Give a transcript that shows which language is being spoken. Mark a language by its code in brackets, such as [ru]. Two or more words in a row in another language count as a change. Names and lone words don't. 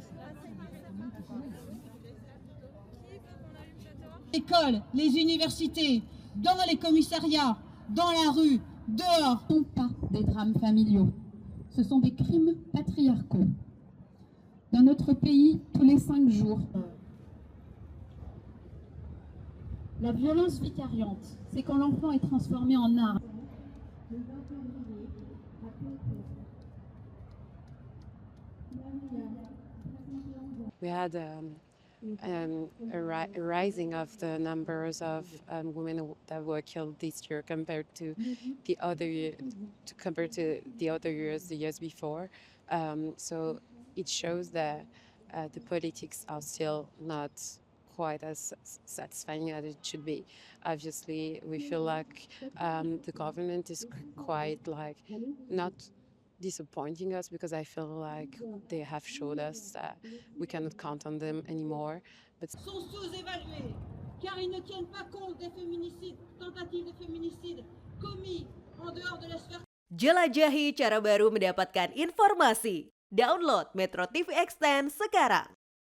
[fr] L'école, les universités, dans les commissariats, dans la rue, dehors. Ce ne sont pas des drames familiaux, ce sont des crimes patriarcaux. Dans notre pays, tous les 5 jours, la violence vicariante, c'est quand l'enfant est transformé en arme. [en] We had a rising of the numbers of women that were killed this year compared to the other years, the years before. So it shows that the politics are still not quite as satisfying as it should be. Obviously, we feel like the government is quite not disappointing us, because I feel like they have showed us that we cannot count on them anymore. But [fr] sont sous-évalués car ils ne tiennent pas compte des féminicides, tentatives de féminicide commis en dehors de la sphère. [id] Jelajahi cara baru mendapatkan informasi. Download Metro TV Extend sekarang.